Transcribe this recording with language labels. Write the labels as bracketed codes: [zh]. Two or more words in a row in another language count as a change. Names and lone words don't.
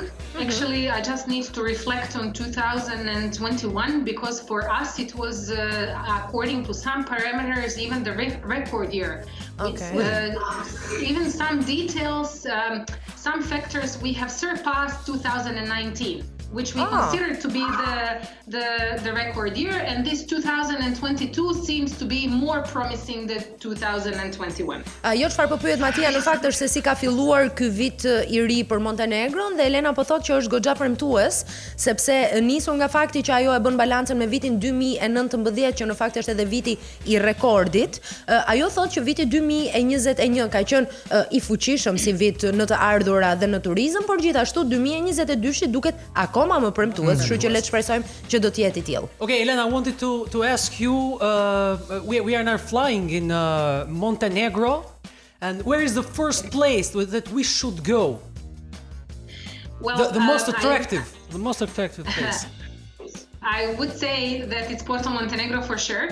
[en] Actually, I just need to reflect on 2021 because for us it was, according to some parameters, even the record year. Okay. Even some details, some factors, we have surpassed 2019. Which we consider to be the record year, and this 2022 seems to be more promising than 2021. [sq] Jo çfarë po pyet Matia në fakt është se si ka filluar ky vit i ri për Montenegron dhe Elena po thotë që është goxha premtues sepse nisur nga fakti që ajo e bën balancën me vitin 2019 që në fakt është edhe viti i rekordit. Ajo thotë që viti 2021 ka qenë i fuqishëm si vit në të ardhura dhe në turizëm, por gjithashtu 2022 duket akoma më premtues, kështu që le të shpresojmë që do të jetë i tillë. [en] Okay, Elena, I wanted to ask you, we are now flying in Montenegro, and where is the first place that we should go? Well, the most attractive place. I would say that it's Porto Montenegro for sure.